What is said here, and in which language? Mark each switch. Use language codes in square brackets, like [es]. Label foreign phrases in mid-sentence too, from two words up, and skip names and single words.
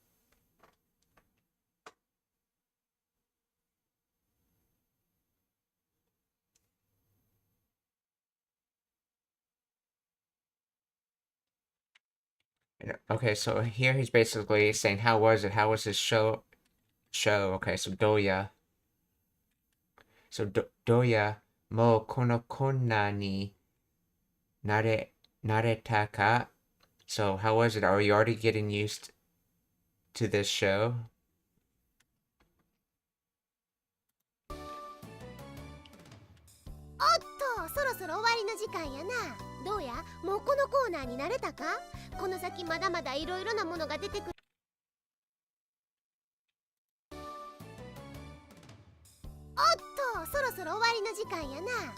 [en] Okay, so here he's basically saying how was it? How was his show? Okay, so doya. [ja] So どうや もう この こんなに 慣れた か? [en] So how was it? Are you already getting used to this show? [ja] そろそろ終わりの時間やな。どうや、もうこのコーナーに慣れたか？この先まだまだいろいろなものが出てくる。そろそろ終わりの時間やな。